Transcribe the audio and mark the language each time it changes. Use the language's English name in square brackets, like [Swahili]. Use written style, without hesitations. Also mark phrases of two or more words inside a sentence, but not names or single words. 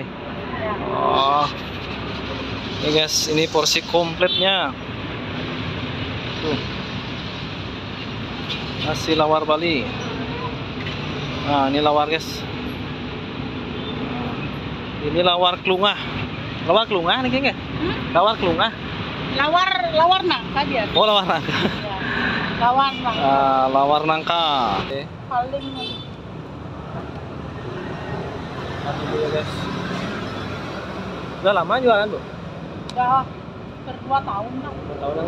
[Indonesian] Ya. Oh. Ini guys, ini porsi komplitnya. Tuh. Nasi lawar Bali. Nah, ini lawar, guys. Ini lawar klungah. Lawar klungah nih, nggih. Lawar klungah. Lawar nangka dia. Oh, lawar nangka. Ya. Lawar nangka. Lawar nangka. Paling Aduh, guys. Udah lama jualan, Bu? udah hampir 2 tahun lah. Tahun Di